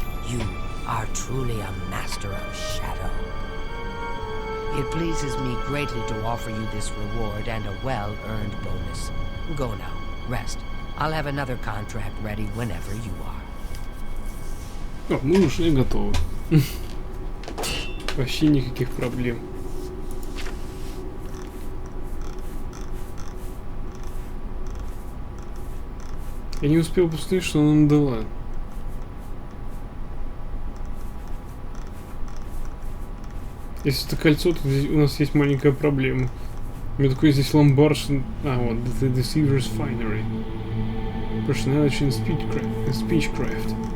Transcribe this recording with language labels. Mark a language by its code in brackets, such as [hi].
[en] You are truly a master of shadow. It pleases me greatly to offer you this reward and a well-earned bonus. Go now, rest. I'll have another contract ready whenever you are. [ru] О, мы уже готовы. Вообще никаких проблем. Я не успел посмотреть, что она нам дала. Если это кольцо, то здесь у нас есть маленькая проблема. У меня такой здесь ломбард. А, вот, The Deceiver's Finery. Personality and Speechcraft.